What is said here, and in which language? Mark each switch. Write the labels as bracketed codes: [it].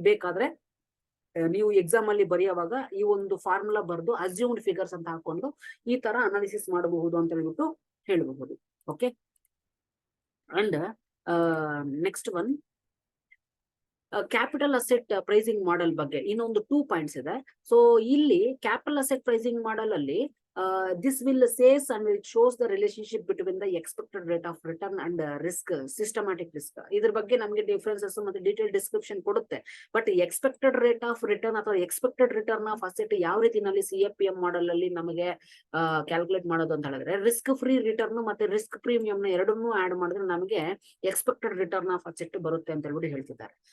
[kn] ಬೇಕಾದ್ರೆ ನೀವು ಎಕ್ಸಾಮ್ ಅಲ್ಲಿ ಬರೆಯುವಾಗ ಈ ಒಂದು ಫಾರ್ಮುಲಾ ಬರೆದು ಅಸ್ಯೂಮ್ಡ್ ಫಿಗರ್ಸ್ ಅಂತ ಹಾಕೊಂಡು ಈ ತರ ಅನಾಲಿಸಿಸ್ ಮಾಡಬಹುದು ಅಂತ ಹೇಳ್ಬಿಟ್ಟು ಹೇಳಬಹುದು. Okay, and next one capital asset pricing model ಬಗ್ಗೆ ಇನ್ನೊಂದು 2 ಪಾಯಿಂಟ್ಸ್ ಇದೆ. ಸೊ ಇಲ್ಲಿ ಕ್ಯಾಪಿಟಲ್ ಅಸೆಟ್ ಪ್ರೈಸಿಂಗ್ ಮಾಡೆಲ್ ಅಲ್ಲಿ [en] this will says and it shows the relationship between the expected rate of return and risk, systematic risk. [kn] ಇದ್ರ ಬಗ್ಗೆ ನಮಗೆ differences ಮತ್ತೆ detail description ಕೊಡುತ್ತೆ. But expected rate of return ಅಥವಾ expected return of asset ಯಾವ ರೀತಿನಲ್ಲಿ CAPM model ಅಲ್ಲಿ ನಮಗೆ ಕ್ಯಾಲ್ಕುಲೇಟ್ ಮಾಡೋದು ಅಂತ ಹೇಳಿದ್ರೆ ರಿಸ್ಕ್ ಫ್ರೀ ರಿಟರ್ನ್ ಮತ್ತೆ ರಿಸ್ಕ್ ಪ್ರೀಮಿಯಂ ನ ಎರಡನ್ನೂ ಆಡ್ ಮಾಡಿದ್ರೆ ನಮಗೆ ಎಕ್ಸ್ಪೆಕ್ಟೆಡ್ ರಿಟರ್ನ್ ಆಫ್ ಅಸೆಟ್ ಬರುತ್ತೆ ಅಂತ ಹೇಳ್ಬಿಟ್ಟು ಹೇಳ್ತಿದ್ದಾರೆ.